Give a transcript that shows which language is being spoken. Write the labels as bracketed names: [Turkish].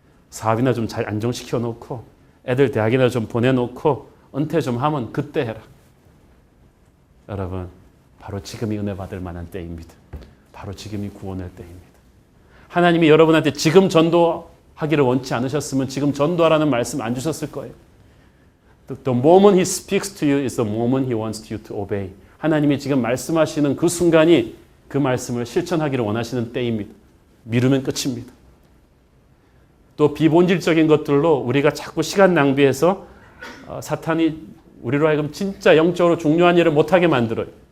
[Korean] 사업이나 좀 잘 안정시켜 놓고 애들 대학이나 좀 보내놓고 은퇴 좀 하면 그때 해라. 여러분, 바로 지금이 은혜 받을 만한 때입니다. 바로 지금이 구원의 때입니다. 하나님이 여러분한테 지금 전도하기를 원치 않으셨으면 지금 전도하라는 말씀 안 주셨을 거예요. [English] The moment He speaks to you is the moment He wants you to obey. [Korean] 하나님이 지금 말씀하시는 그 순간이 그 말씀을 실천하기를 원하시는 때입니다. 미루면 끝입니다. 또 비본질적인 것들로 우리가 자꾸 시간 낭비해서 사탄이 우리로 하여금 진짜 영적으로 중요한 일을 못하게 만들어요.